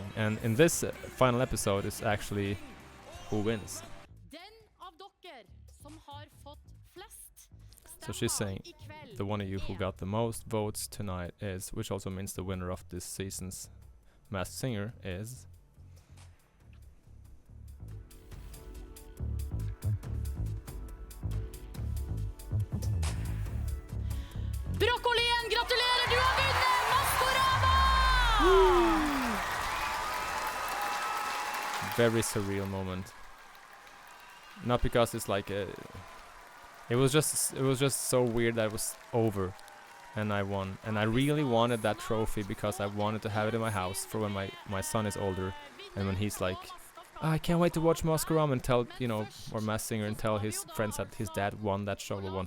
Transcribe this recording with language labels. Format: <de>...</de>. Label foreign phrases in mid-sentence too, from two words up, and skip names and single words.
<en>And in this final episode is actually who wins. So she's saying the one of you who got the most votes tonight is, which also means the winner of this season's Masked Singer is</en> <no>Brokkolien, gratulerer, du har vunnet Maskorama!</no> <en>very surreal moment. Not because it's like it was just so weird that it was over and I won, and I really wanted that trophy because I wanted to have it in my house for when my son is older, and when he's like, oh, I can't wait to watch Maskorama and tell, you know, or Masked Singer, and tell his friends that his dad won that show once.</en>